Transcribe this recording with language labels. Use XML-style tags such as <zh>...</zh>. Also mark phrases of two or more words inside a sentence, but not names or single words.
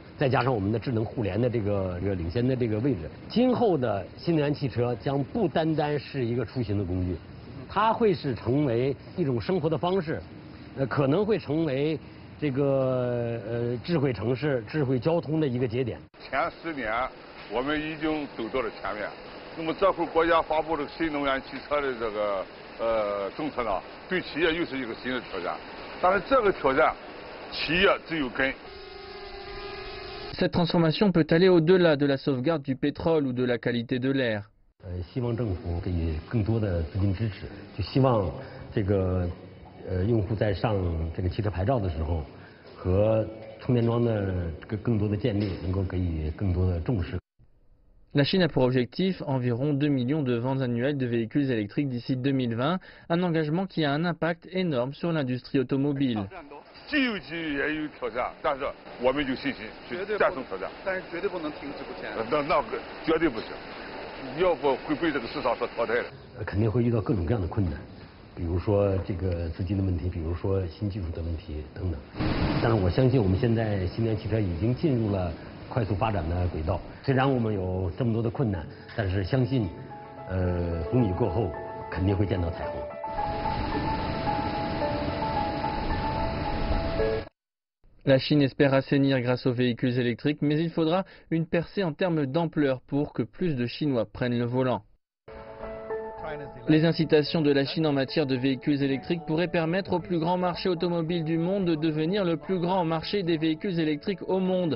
<zh>再加上我们的智能互联的这个领先的这个位置，今后的新能源汽车将不单单是一个出行的工具，它会是成为一种生活的方式，可能会成为这个智慧城市、智慧交通的一个节点。前10年我们已经走到了前面，那么这会国家发布这个新能源汽车的这个政策呢，对企业又是一个新的挑战，但是这个挑战，企业只有跟。</zh> <fr>Cette transformation peut aller au-delà de la sauvegarde du pétrole ou de la qualité de l'air.</fr> <zh>希望政府给予更多的资金支持，就希望这个用户在上这个汽车牌照的时候，和充电桩的更多的建立能够给予更多的重视。</zh> <fr>La Chine a pour objectif environ 2 millions de ventes annuelles de véhicules électriques d'ici 2020, un engagement qui a un impact énorme sur l'industrie automobile.</fr> <zh>既有机遇也有挑战，但是我们有信心去战胜挑战。但是绝对不能停滞不前。那个绝对不行，要不会被这个市场所淘汰的。肯定会遇到各种各样的困难，比如说这个资金的问题，比如说新技术的问题等等。但是我相信我们现在新能源汽车已经进入了快速发展的轨道。虽然我们有这么多的困难，但是相信，风雨过后肯定会见到彩虹。</zh> <fr>La Chine espère assainir grâce aux véhicules électriques, mais il faudra une percée en termes d'ampleur pour que plus de Chinois prennent le volant. Les incitations de la Chine en matière de véhicules électriques pourraient permettre au plus grand marché automobile du monde de devenir le plus grand marché des véhicules électriques au monde.</fr>